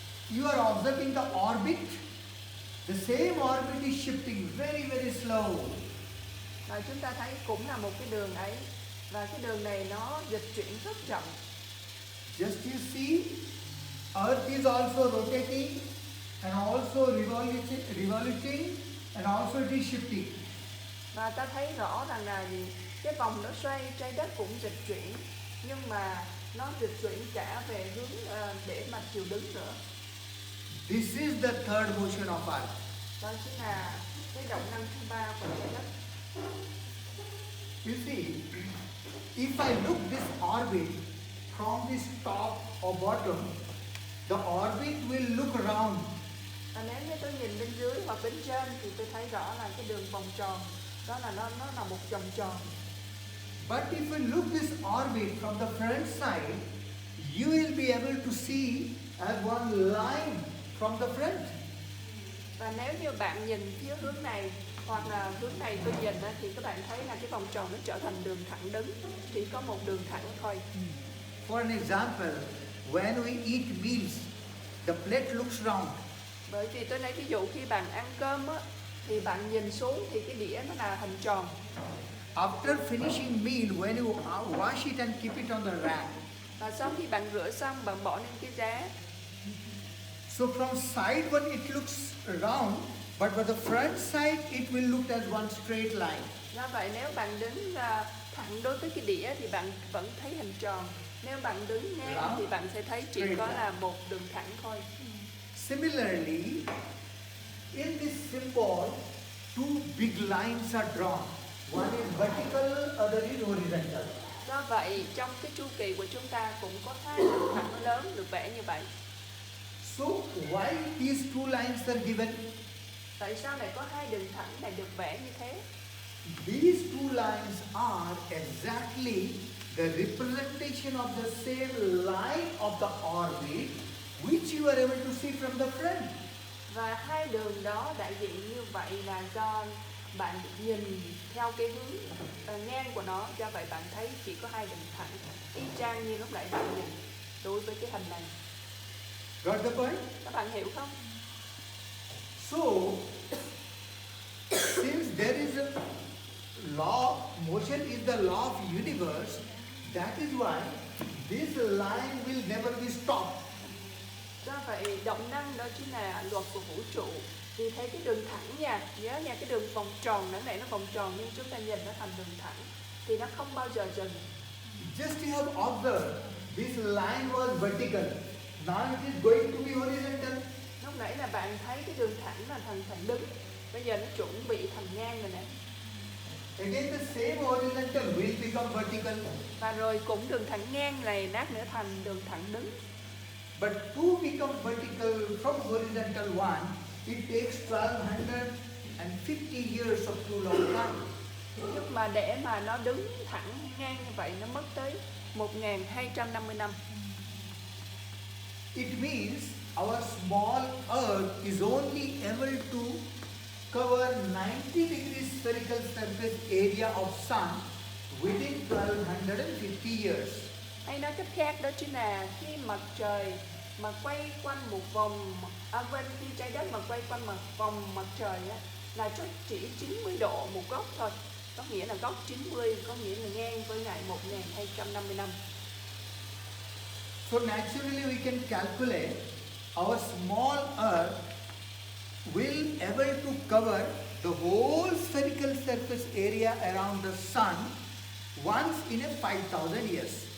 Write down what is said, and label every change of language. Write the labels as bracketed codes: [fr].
[en] you are observing the orbit. The same orbit is shifting very, very slow. [vi] và chúng ta thấy cũng là một cái đường ấy, và cái đường này nó dịch chuyển rất chậm. [en] Just you see, Earth is also rotating and also revoluting and also it is shifting. [vi] Và ta thấy rõ rằng là gì? Cái vòng nó xoay, trái đất cũng dịch chuyển, nhưng mà nó dịch chuyển cả về hướng để mà chiều đứng nữa. [en] This is the third motion of Earth. [vi] Đó chính là cái động năng thứ ba của trái đất. [en] You see, if I look this orbit from this top or bottom, the orbit will look round. [vi] Và nếu như tôi nhìn bên dưới hoặc bên trên thì tôi thấy rõ là cái đường vòng tròn, đó là nó là một vòng tròn. [en] But if you look this orbit from the front side, you will be able to see as one line from the front. [vi] Và nếu như bạn nhìn phía hướng này hoặc là hướng này tôi nhìn thì các bạn thấy là cái vòng tròn nó trở thành đường thẳng đứng, chỉ có một đường thẳng thôi. [en] For an example, when we eat meals, the plate looks round. [vi] Bởi vì tôi lấy ví dụ khi bạn ăn cơm á, thì bạn nhìn xuống thì cái đĩa nó là hình tròn. [en] After finishing meal, when you wash it and keep it on the rack, [vi] Và sau khi bạn rửa xong, bạn bỏ lên cái giá. [en] so from side one it looks round, but for the front side it will look as one straight line. [vi] Do vậy nếu bạn đứng thẳng đối với cái đĩa thì bạn vẫn thấy hình tròn. Nếu bạn đứng ngang thì bạn sẽ thấy chỉ có là một đường thẳng thôi. [en] Similarly, in this symbol, two big lines are drawn. One is vertical, other is horizontal. [vi] Do vậy trong cái chu kỳ của chúng ta cũng có hai đường thẳng lớn được vẽ như vậy. [en] So why these two lines are given? [vi] Tại sao lại có hai đường thẳng này được vẽ như thế? [en] These two lines are exactly the representation of the same line of the orbit which you are able to see from the front. [vi] Và hai đường đó đại diện như vậy là do bạn nhìn theo cái hướng ngang của nó, do vậy bạn thấy chỉ có hai đường thẳng, y chang như lúc nãy bạn nhìn đối với cái hình này. [en] Got the point? [vi] Các bạn hiểu không? [en] So, since there is a law, motion is the law of universe, that is why this line will never be stopped. [vi] Do vậy động năng đó chính là luật của vũ trụ. Vì thế cái đường thẳng nha, nhớ nha, cái đường vòng tròn nãy nãy nó vòng tròn nhưng chúng ta nhìn nó thành đường thẳng thì nó không bao giờ dừng. [en] Just you have observed, this line was vertical. Now it is going to be horizontal. [vi] Lúc nãy là bạn thấy cái đường thẳng là thành thẳng đứng, bây giờ nó chuẩn bị thành ngang rồi nè. [en] Again the same horizontal will become vertical. [vi] Và rồi cũng đường thẳng ngang này lát nữa thành đường thẳng đứng. [en] But to become vertical from horizontal one, it takes 1250 years of too long time. [vi] Nhưng mà để mà nó đứng thẳng ngang như vậy nó mất tới 1250 năm. [en] It means our small Earth is only able to cover 90 degrees spherical surface area of Sun within 1250 years. [vi] Hay nói cách khác đó chính là khi mặt trời mà quay quanh một vòng, khi trái đất mà quay quanh một vòng mặt trời á, là chỉ 90 độ một góc thôi. Có nghĩa là góc 90 có nghĩa là ngang với ngày 1250 năm. [en] So naturally we can calculate our small Earth will able to cover the whole spherical surface area around the Sun once in a 5,000 years.